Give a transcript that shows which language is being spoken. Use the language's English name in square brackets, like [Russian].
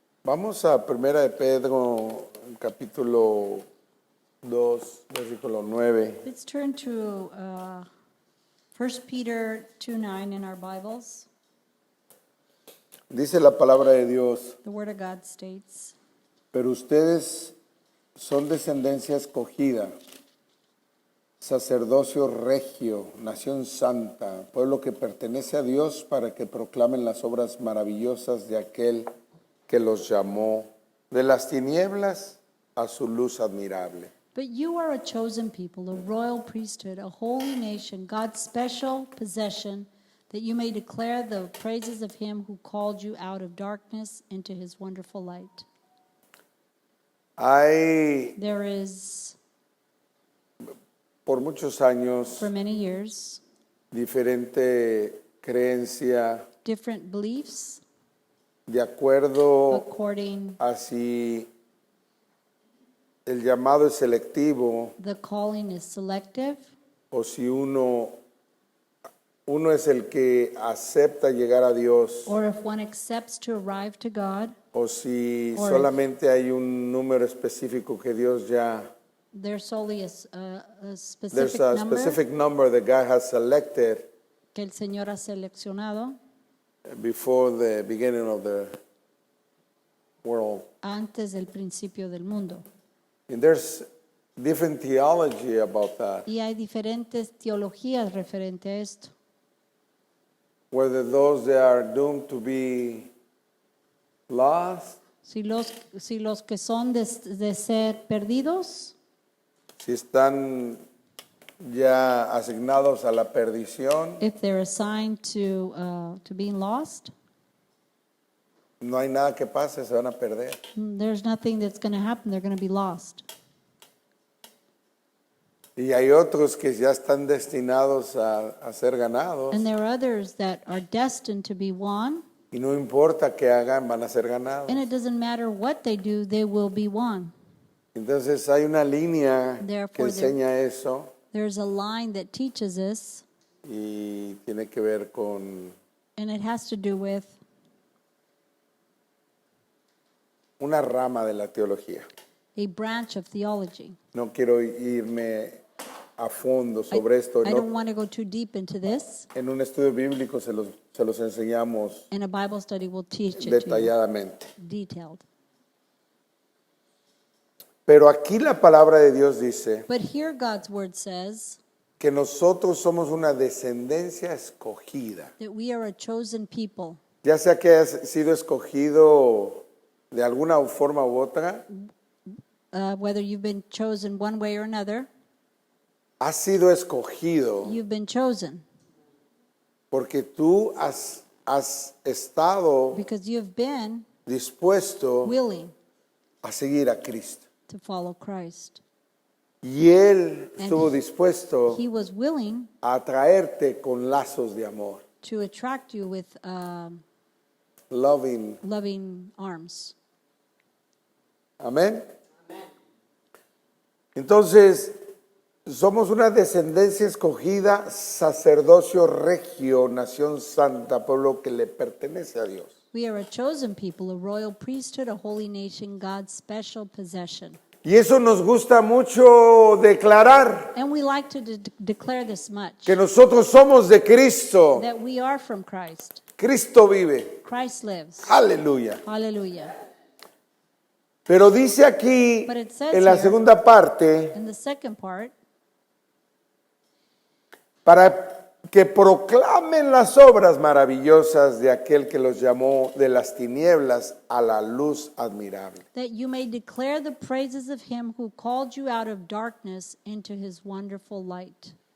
[Spanish] Vamos a Primera de Pedro, capítulo 2, versículo 9. [English] Let's turn to 1 Peter 2:9 in our Bibles. [Spanish] Dice la palabra de Dios, [English] The Word of God states, [Spanish] pero ustedes son descendencia escogida, sacerdocio regio, nación santa, pueblo que pertenece a Dios para que proclamen las obras maravillosas de aquel que los llamó de las tinieblas a su luz admirable. [English] But you are a chosen people, a royal priesthood, a holy nation, God's special possession, that you may declare the praises of him who called you out of darkness into his wonderful light. [Spanish] Hay [English] There is, [Spanish] por muchos años [English] for many years, [Spanish] diferente creencia [English] different beliefs [Spanish] de acuerdo [English] according [Spanish] a si el llamado es selectivo [English] the calling is selective, [Spanish] o si uno es el que acepta llegar a Dios [English] or if one accepts to arrive to God, [Spanish] o si [English] Or [Spanish] solamente hay un número específico que Dios ya [English] there's solely a there's specific a number specific number that God has selected [Spanish] que el Señor ha seleccionado [English] before the beginning of the world. [Spanish] antes del principio del mundo. [English] And there's different theology about that. [Spanish] Y hay diferentes teologías referente a esto. [English] Whether those that are doomed to be lost, [Spanish] Si los que son de ser perdidos, si están ya asignados a la perdición, [English] if they're assigned to being lost, [Spanish] no hay nada que pase, se van a perder. [English] there's nothing that's going to happen. They're going to be lost. [Spanish] Y hay otros que ya están destinados a ser ganados. [English] And there are others that are destined to be won. [Spanish] Y no importa qué hagan, van a ser ganados. [English] And it doesn't matter what they do, they will be won. [Spanish] Entonces hay una línea que [English] Therefore, [Spanish] enseña eso [English] There's a line that teaches this, [Spanish] y tiene que ver con [English] and it has to do with [Spanish] una rama de la teología. [English] a branch of theology. [Spanish] No quiero irme a fondo sobre esto. [English] I [Spanish] No, [English] don't want to go too deep into this. [Spanish] en un estudio bíblico se los enseñamos [English] In a Bible study, we'll teach it to you, [Spanish] detalladamente. [English] detailed. [Spanish] Pero aquí la palabra de Dios dice [English] But here God's word says [Spanish] que nosotros somos una descendencia escogida. [English] that we are a chosen people. [Spanish] Ya sea que hayas sido escogido de alguna forma u otra, [English] Whether you've been chosen one way or another, [Spanish] has sido escogido [English] you've been chosen [Spanish] porque tú has estado [English] because you have been [Spanish] dispuesto [English] willing [Spanish] a seguir a Cristo. [English] to follow Christ. [Spanish] Y Él [English] And [Spanish] estuvo dispuesto [English] He was willing [Spanish] a atraerte con lazos de amor, [English] to attract you with loving. loving arms. [Spanish] Amén. Entonces, somos una descendencia escogida, sacerdocio regio, nación santa, pueblo que le pertenece a Dios. [English] We are a chosen people, a royal priesthood, a holy nation, God's special possession. [Spanish] Y eso nos gusta mucho declarar, [English] And we like to declare this much, [Spanish] que nosotros somos de Cristo. [English] that we are from Christ. [Spanish] Cristo vive. [English] Christ lives. [Spanish] Aleluya. [English] Hallelujah. [Spanish] Pero dice aquí, [English] But it says [Spanish] en la [English] here- [Spanish] segunda parte, [English] In the second part, [Spanish] para que proclamen las obras maravillosas de aquel que los llamó de las tinieblas a la luz admirable. [English] that you may declare the praises of him who called you out of darkness into his wonderful light.